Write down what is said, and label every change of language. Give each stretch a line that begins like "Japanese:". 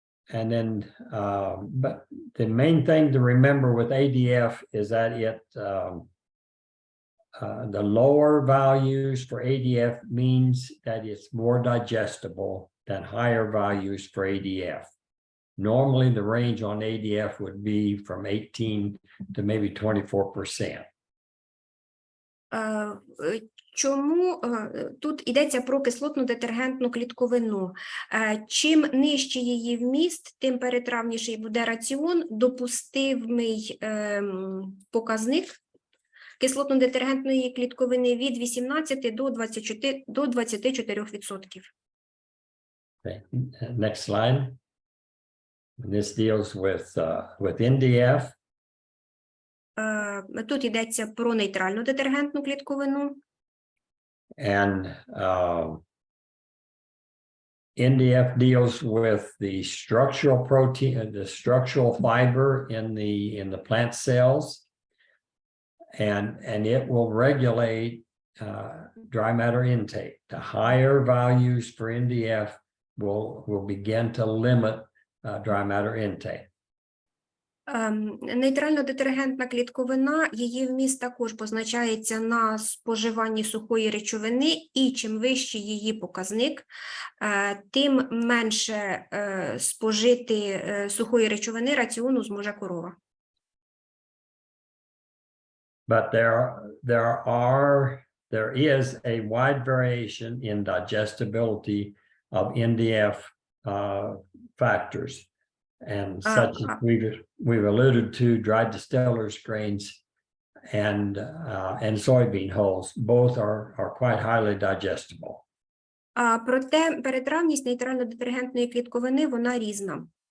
English: And then, but the main thing to remember with ADF is that the lower values for ADF means that it's more digestible than higher values for ADF. Normally, the range on ADF would be from 18 to maybe 24%.
Ukrainian: Чому тут йдеться про кислотну детергентну клітковину? Чим нижче її вміст, тим перетравніший буде раціон, допустимий показник кислотно-детергентної клітковини від 18 до 24%.
English: Okay. Next slide. This deals with NDF.
Ukrainian: Тут йдеться про нейтральну детергентну клітковину.
English: And NDF deals with the structural protein, the structural fiber in the plant cells, and it will regulate dry matter intake. The higher values for NDF will begin to limit dry matter intake.
Ukrainian: Нейтрально-детергентна клітковина, її вміст також позначається на споживанні сухої речовини, і чим вищий її показник, тим менше спожити сухої речовини раціону зможе корова.
English: But there is a wide variation in digestibility of NDF factors. And such as we've alluded to, dried distillers grains and soybean hulls, both are quite highly digestible.
Ukrainian: Проте перетравність нейтрально-детергентної клітковини, вона різна.